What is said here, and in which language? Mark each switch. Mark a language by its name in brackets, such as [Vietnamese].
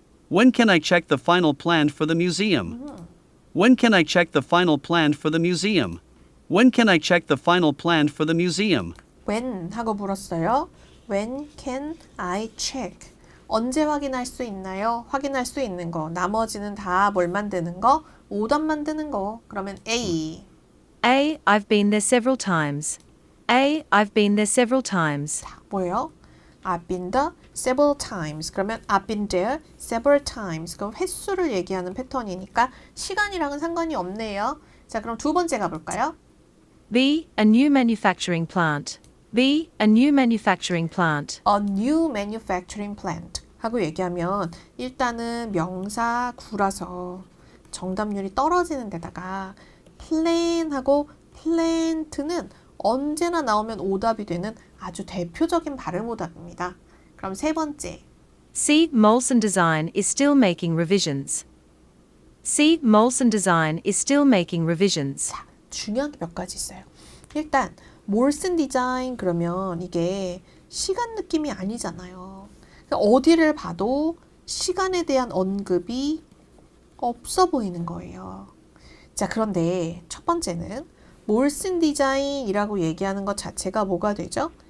[English] When can I check the final plan for the museum? When can I check the final plan for the museum? When can I check the final plan for the museum? [Korean] When 하고 물었어요. [English] When can I check? [Korean] 언제 확인할 수 있나요? 확인할 수 있는 거. 나머지는 다 뭘 만드는 거? 오답 만드는 거. 그러면 A. [English] A. I've been there several times. A. I've been there several times. [Korean] 자, 뭐예요? [English] I've been there several times. [Korean] 그러면 [English] I've been there several times. [Korean] 그럼 횟수를 얘기하는 패턴이니까 시간이랑은 상관이 없네요. 자, 그럼 두 번째 가볼까요? [English] B. A new manufacturing plant. B. A new manufacturing plant. A new manufacturing plant [Korean] 하고 얘기하면 일단은 명사 구라서 정답률이 떨어지는 데다가 plan하고 plant는 언제나 나오면 오답이 되는 아주 대표적인 발음 오답입니다. 그럼 세 번째. [English] C. Molson Design is still making revisions. C. Molson Design is still making revisions. [Korean] 자, 중요한 게 몇 가지 있어요. 일단 몰슨 디자인 그러면 이게 시간 느낌이 아니잖아요. 어디를 봐도 시간에 대한 언급이 없어 보이는 거예요. 자, 그런데 첫 번째는 몰슨 디자인이라고 얘기하는 것 자체가 뭐가 되죠?